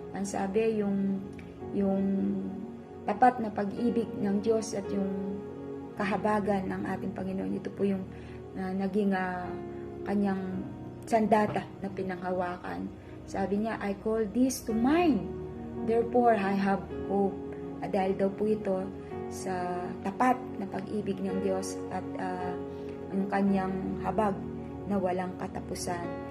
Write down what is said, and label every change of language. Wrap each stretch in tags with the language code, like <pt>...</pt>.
<tl>Ang sabi, yung tapat na pag-ibig ng Diyos at yung kahabagan ng ating Panginoon, ito po yung naging kanyang sandata na pinanghawakan. Sabi niya,</tl> <en>I call this to mind, therefore I have hope.</en> <tl>Dahil daw po ito sa tapat na pag-ibig ng Diyos at ang kanyang habag na walang katapusan.</tl>